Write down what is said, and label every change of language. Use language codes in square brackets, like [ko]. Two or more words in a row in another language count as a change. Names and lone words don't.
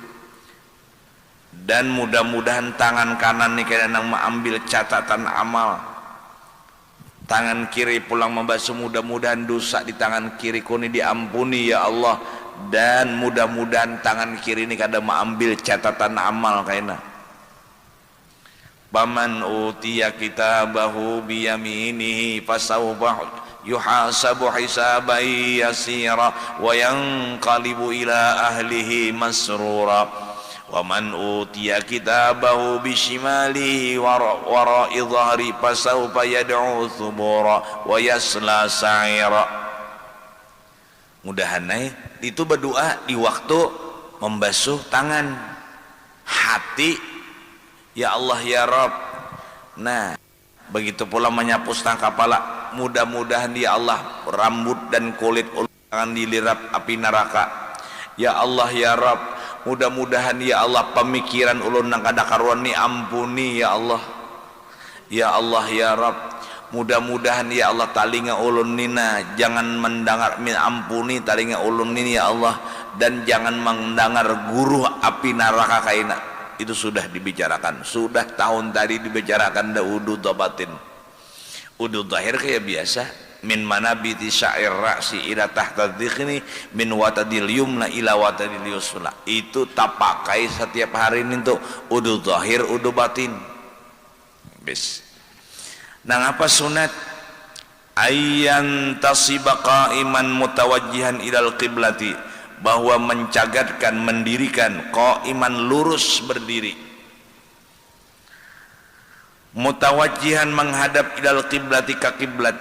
[bjn] Dan mudah-mudahan tangan kanan ni kena nang mengambil catatan amal, tangan kiri pulang membasuh, mudah-mudahan dosa di tangan kiri kuni diampuni [ar] يا الله. [bjn] Dan mudah-mudahan tangan kiri ini kada mengambil catatan amal kaina. [ar] فأما من أوتي كتابه بيمينه فسوف يحاسب حسابا يسيرا وينقلب إلى أهله مسرورا. ومن أوتي كتابه بشماله وراء ظهره فسوف يدعو ثبورا ويصلى سعيرا. [bjn] Mudahan itu berdoa di waktu membasuh tangan, hati [ar] يا الله يا رب. [bjn] Nah, begitu pula menyapu setengah kepala, mudah-mudahan [ar] يا الله [bjn] rambut dan kulit ulun jangan dilirap api neraka. [ar] يا الله يا رب, [bjn] mudah-mudahan [ar] يا الله [bjn] pemikiran ulun nang kada karuan ni ampuni [ar] يا الله. يا الله يا رب, [bjn] mudah-mudahan [ar] يا الله [bjn] talinga ulun nina jangan mendengar, ampuni talinga ulun ini [ar] يا الله, [bjn] dan jangan mendengar guru api neraka kaina. Itu sudah dibicarakan, sudah tahun tadi dibicarakan dah wudu batin. Wudu zahir kayak biasa, [ar] من منابت شعر الرأس إلى تحت الذقن من وتد اليمنى إلى وتد اليسرى. [bjn] Itu tak pakai setiap hari ini untuk wudu zahir, wudu batin. Bis. Nang apa sunat? [ar] أن ينتصب قائما متوجها إلى القبلة, [bjn] bahwa mencagatkan, mendirikan qa'iman, lurus berdiri, mutawajjihan menghadap [ar] إلى القبلة, [bjn] ke kiblat.